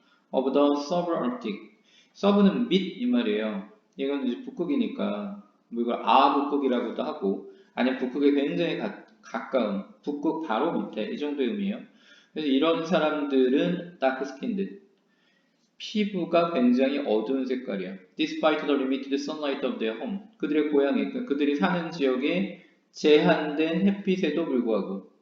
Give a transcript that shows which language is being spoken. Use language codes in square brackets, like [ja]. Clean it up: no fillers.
[en] of the subarctic [ko] 서브는 밑 이 말이에요. 이건 이제 북극이니까 뭐 이걸 북극이라고도 하고, 아니면 북극에 굉장히 가까운 북극 바로 밑에 이 정도의 의미예요. 그래서 이런 사람들은 [en] dark skinned [ko] 피부가 굉장히 어두운 색깔이야. [en] Despite the limited sunlight of their home. [ko] 그들의 고향이, 그러니까 그들이 사는 지역에 제한된 햇빛에도 불구하고.